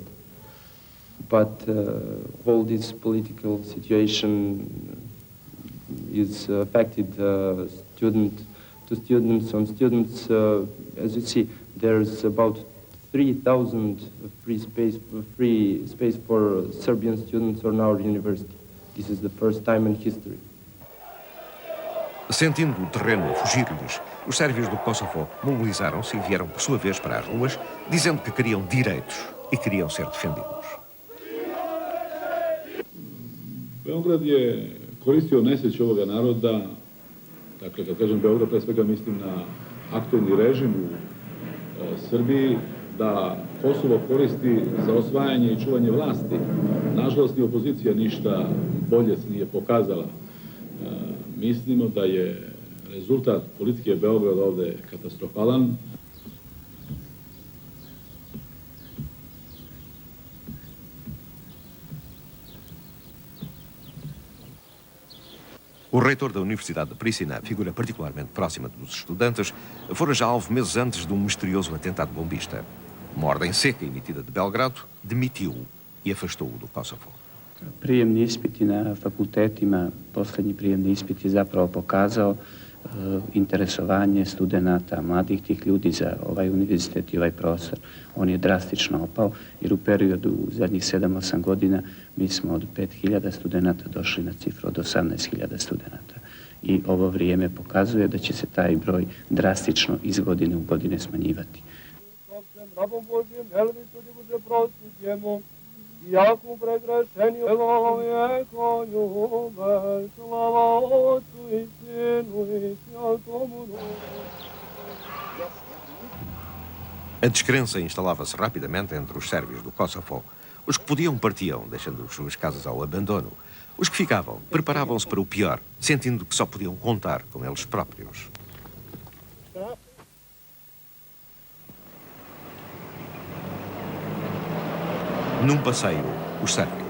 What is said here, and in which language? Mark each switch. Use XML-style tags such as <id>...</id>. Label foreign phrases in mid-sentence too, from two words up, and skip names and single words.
<en>But all this political situation is affected students. On students, as you see, there's about 3,000 free space for Serbian students on our university. This is the first time in history.</en> <pt>Sentindo o terreno fugir-lhes, os sérvios do Kosovo mobilizaram-se e vieram por sua vez para as ruas, dizendo que queriam direitos e queriam ser defendidos.</pt> <sr>Beograd je koristio nesreću ovoga naroda, dakle, kad kažem Beograd, pre svega mislim na aktuelni režim u Srbiji, da Kosovo koristi za osvajanje i čuvanje vlasti. Nažalost, ni opozicija ništa bolje se nije pokazala. Mislimo da je rezultat politike Beograda ovde katastrofalan.</sr> <pt>O reitor da Universidade de Pristina, figura particularmente próxima dos estudantes, fora já alvo meses antes de um misterioso atentado bombista. Uma ordem seca emitida de Belgrado demitiu-o e afastou-o do Kosovo.</pt> <sr>Prijemni ispiti na fakultetima, posljednji prijemni ispit je zapravo pokazao interesovanje studenata, mladih tih ljudi za ovaj univerzitet i ovaj prostor. On je drastično opao jer u periodu zadnjih 7-8 godina mi smo od 5.000 studenata došli na cifru od 18.000 studenata. I ovo vrijeme pokazuje da će se taj broj drastično iz godine u godine smanjivati.</sr> <cu>Jaku pregrešenju vijeko ljube, slava Otcu i Sinu i Svjatomu Duhu.</cu> <pt>A descrença instalava-se rapidamente entre os sérvios do Kosovo. Os que podiam partiam, deixando as suas casas ao abandono. Os que ficavam preparavam-se para o pior, sentindo que só podiam contar com eles próprios. Num passeio, os sérvios.</pt>